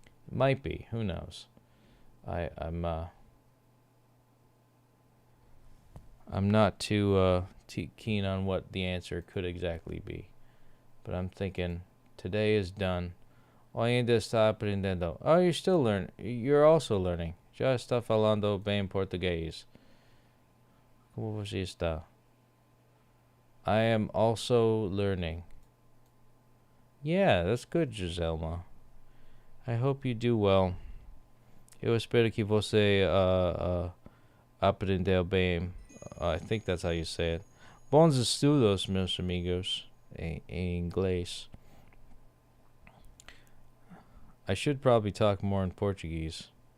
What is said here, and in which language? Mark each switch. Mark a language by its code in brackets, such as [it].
[en] It might be, who knows? I'm not too keen on what the answer could exactly be. But I'm thinking, today is done. [pt] Ainda está aprendendo. [en] Oh, you're still learning. You're also learning. [pt] Já está falando bem português. Como você está? [en] I am also learning. Yeah, that's good, Giselma. I hope you do well. [pt] Eu espero que você aprendeu bem. [en] I think that's how you say it. [pt] Bons estudos, meus amigos, em inglês. [en] I should probably talk more in Portuguese.